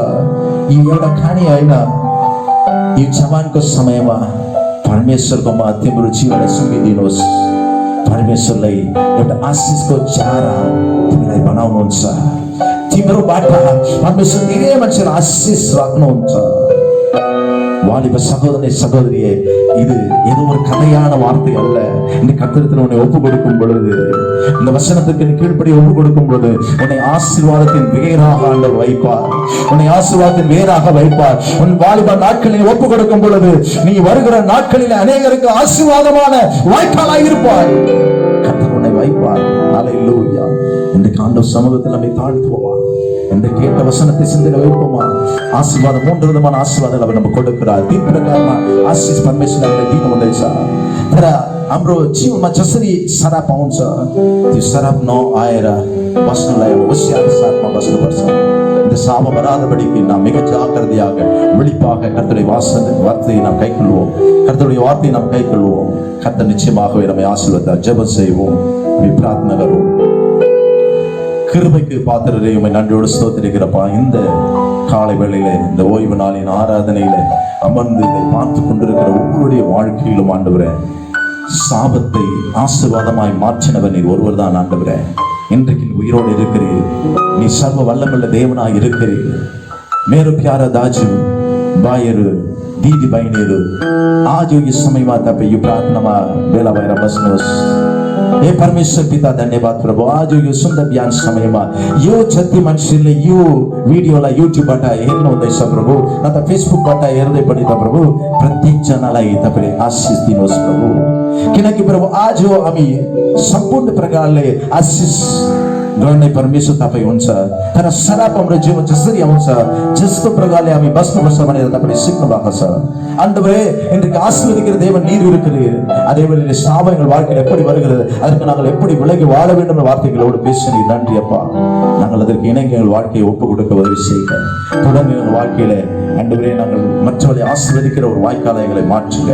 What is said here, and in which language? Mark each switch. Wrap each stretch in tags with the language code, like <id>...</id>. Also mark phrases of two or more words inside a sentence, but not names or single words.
<ne>यो एउटा खानी होइन, यो जवानको समयमा परमेश्वरकोमा तिम्रो जीवनलाई सुम्पिदिनुहोस्। परमेश्वरलाई एउटा आशीषको चारा तिमीलाई बनाउनुहुन्छ। तिम्रोबाट परमेश्वर धेरै मान्छेलाई आशीष राख्नुहुन्छ।</ne> <ta>வாலிப சகோதரனை சகோதரியே, இது ஏதோ ஒரு கதையான வார்த்தை அல்ல. இந்த கர்த்தரிடத்தில் உன்னை ஒப்பு கொடுக்கும் பொழுது, இந்த வசனத்துக்கு நீ கீழ்ப்படி ஒப்பு கொடுக்கும் பொழுது உன்னை ஆசீர்வாதத்தின் வேராக ஆண்டவர் வைப்பார். உன்னை ஆசீர்வாதத்தின் வேராக வைப்பார். உன் வாலிப நாட்களில் ஒப்பு கொடுக்கும் பொழுது நீ வருகிற நாட்களில் அநேகருக்கு ஆசீர்வாதமான வாய்க்காலாய் இருப்பாய். கர்த்தர் உன்னை வைப்பார். ஹல்லேலூயா. இன்றைக்கு ஆண்டவர் சமூகத்தில் நம்மை தாழ்த்துவோமா? இந்த கேட்ட வசனத்தை சிந்தனை வைப்போமா? ஆசீர்வாதம், 3 விதமான ஆசீர்வாதங்கள் அவர் நம்ம கொடுக்கிறார்.</ta> <ne>तीन प्रकारमा आशीष परमेश्वरले दिनु हुँदैछ। तर हाम्रो जीवनमा जसरी शराब आउँछ, त्यो शराब नआएर बस्नलाई होशियार साथमा बस्नुपर्छ.</ne> <ta>இந்த சாபம் வராதபடிக்கு நாம் மிக ஜாக்கிரதையாக விழிப்பாக கர்த்தருடைய வார்த்தையை நாம் கைக்கொள்வோம். கர்த்தருடைய வார்த்தையை நாம் கைக்கொள்வோம். கர்த்தர் நிச்சயமாகவே நம்மை ஆசீர்வதித்தார். ஜெபம் செய்வோம், பிரார்த்தனை கருவோம். கிருபைக்கு பாத்திரரை உம்மை நன்றியோடு ஸ்தோத்திரிக்கிறப்பா. இந்த காலை வேளையில, இந்த ஓய்வு நாளின் ஆராதனையில அமர்ந்து இதை பார்த்து கொண்டிருக்கிற ஒவ்வொருடைய வாழ்க்கையிலும் ஆண்டவரே, சாபத்தை ஆசீர்வாதமாய் மாற்றினவர் நீர் ஒருவர் தான் ஆண்டவரே. இன்றைக்கு உயிரோடு இருக்கிறீர். நீ சர்வ வல்லமுள்ள தேவனாய் இருக்கிறீர்.</ta> <ne>मेरो प्यारा दाजु भाइहरू, दिदी बहिनीहरू, आज यो समयमा तपाईँ यो प्रार्थनामा भेला भएर बस्नुहोस्। हे परमेश्वर पिता, धन्यवाद प्रभु। आज यो सुन्दर बिहान समयमा यो जति मान्छेले यो भिडियोलाई युट्युबबाट हेर्नुहुँदैछ प्रभु, न त फेसबुकबाट हेर्दै पनि त प्रभु, प्रत्येक जनालाई तपाईले आशिष दिनुहोस् प्रभु। किनकि प्रभु आज हामी सम्पूर्ण प्रकारले आशिष गर्ने परमेश्वर तपाईँ हुन्छ। तर शराब हाम्रो जीवन जसरी आउँछ, जस्तो प्रकारले हामी बस्नुपर्छ भनेर तपाईले सिक्नु भएको छ ஆண்டவரே.</ne> <ta>இன்றைக்கு ஆசீர்வதிக்கிற தேவன் நீர் இருக்கிறீர். அதே வேளையிலே சாபம் எங்கள் வாழ்க்கையில் எப்படி வருகிறது, அதற்கு நாங்கள் எப்படி விலகி வாழ வேண்டும் என்ற வார்த்தைகளோடு பேசினீர். நன்றி அப்பா. நாங்கள் அதற்கு இணங்கி எங்கள் வாழ்க்கையை ஒப்புக் கொடுக்க உதவி செய்யுங்க. தொடர்ந்து எங்கள் வாழ்க்கையில ஆண்டவரே நாங்கள் மற்றவர்களை ஆசீர்வதிக்கிற ஒரு வாய்க்காலை எங்களை மாற்றுங்க.</ta>